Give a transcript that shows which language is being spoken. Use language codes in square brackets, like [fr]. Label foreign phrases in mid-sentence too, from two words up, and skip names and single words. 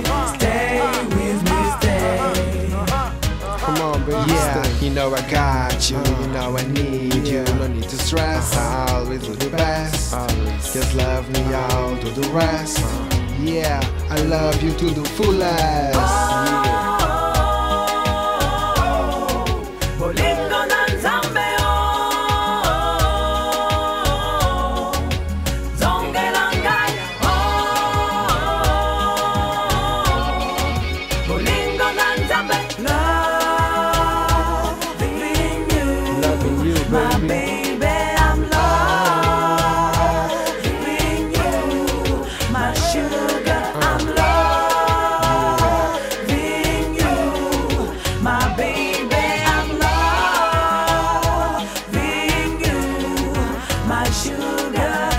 [en] Stay with me, stay. Come on, baby, Yeah, stay. you know I got you, you know I need you. No need to stress, I always do the best. Always. Just love me, I'll do the rest. Yeah, I love you to the fullest. [ln] Bolingo na nzambe zongela ngai bolingo na nzambe [en] loving you, Loving you, my baby. baby, I'm loving you, my sugar, I'm loving you, my baby, I'm loving you, my sugar.